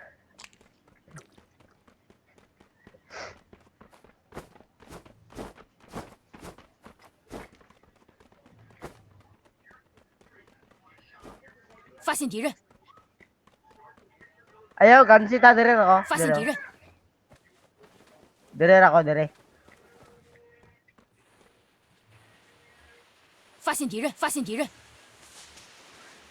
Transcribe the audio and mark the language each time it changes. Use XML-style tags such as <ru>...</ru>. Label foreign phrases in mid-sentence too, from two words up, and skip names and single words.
<ceb>Ayaw, gansi ta dire ako.</ceb> <zh>发现敌人！</zh> <ceb>Dire ako, dire.</ceb> <zh>发现敌人！发现敌人！</zh>